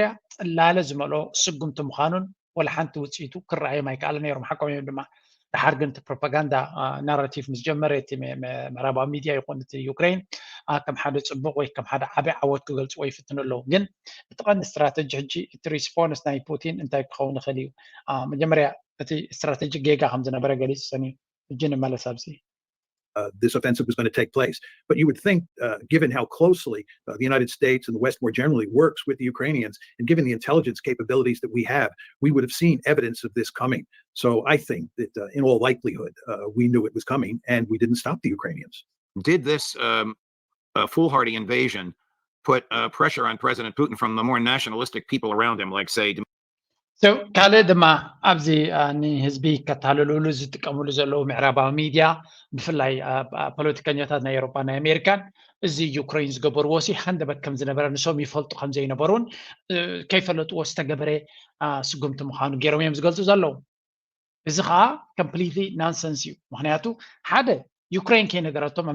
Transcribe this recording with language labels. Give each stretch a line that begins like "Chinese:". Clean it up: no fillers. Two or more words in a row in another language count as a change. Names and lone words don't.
Tigrinya: ፅላለ ዝመልኦ ስጉምቲ ምዃኑን ወላ ሓንቲ ውፅኢቱ ክረኣዮም ኣይከኣለ ነይሮም ሓቆም እዮም ድማ ድሓር ግን እቲ
English: propaganda narrative
Tigrinya: ምስ ጀመረ እቲ ምዕራባዊ ሚድያ ይኹን እቲ ዩክሬን ከም ሓደ ፅቡቅ ወይ ከም ሓደ ዓብይ ዓወት ክገልፅዎ ይፍትን ኣለዉ ግን እቲ ቀንዲ ስትራቴጂ ሕጂ እቲ ሪስፖንስ ናይ ፑቲን እንታይ ክኸውን ይኽእል እዩ መጀመርያ እቲ ስትራቴጂ ጌጋ ከም ዝነበረ ገሊፁ ሰኒ ሕጂ ንመለስ ኣብዚ
English: this offensive was going to take place. But you would think, given how closely the United States and the West more generally works with the Ukrainians, and given the intelligence capabilities that we have, we would have seen evidence of this coming. So I think that in all likelihood, we knew it was coming and we didn't stop the Ukrainians. Did this foolhardy invasion put pressure on President Putin from the more nationalistic people around him, like, say,
Tigrinya: So ካልእ ድማ ኣብዚ ንህዝቢ ከተሃልልሉ ዝጥቀምሉ ዘለዉ ምዕራባዊ ሚድያ ብፍላይ ፖለቲከኛታት ናይ ኤውሮፓ ናይ ኣሜሪካን እዚ ዩክሬን ዝገበርዎ ሲ ሃንደበት ከም ዝነበረ ንሶም ይፈልጡ ከም ዘይነበሩን ከይፈለጥዎ ዝተገበረ ስጉምቲ ምዃኑ ገይሮም እዮም ዝገልፁ ዘለዉ እዚ ከዓ
English: completely nonsense
Tigrinya: እዩ ምክንያቱ ሓደ ዩክሬን ከይነገረቶም